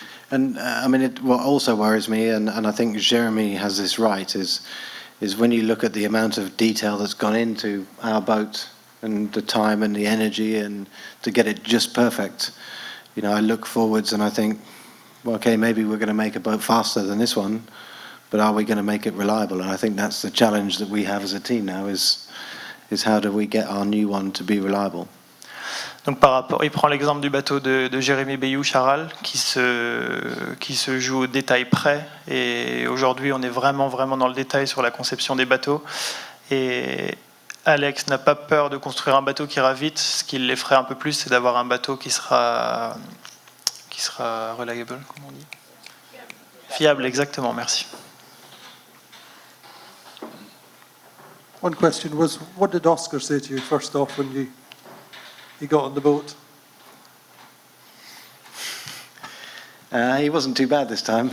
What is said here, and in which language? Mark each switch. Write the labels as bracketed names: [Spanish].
[English] And what also worries me, and I think Jeremy has this right, is when you look at the amount of detail that's gone into our boat and the time and the energy and to get it just perfect. I look forwards and I think, well, okay, maybe we're going to make a boat faster than this one, but are we going to make it reliable? And I think that's the challenge that we have as a team now is how do we get our new one to be reliable? [French] Donc par rapport, il prend l'exemple du bateau de Jérémy Bayou-Charal qui se joue au détail près. Et aujourd'hui, on est vraiment dans le détail sur la conception des bateaux. Et Alex n'a pas peur de construire un bateau qui ira vite. Ce qui l'effraie un peu plus, c'est d'avoir un bateau qui sera reliable, comment on dit ? Fiable, exactement, merci. [English] One question was, what did Oscar say to you first off when you got on the boat? He wasn't too bad this time.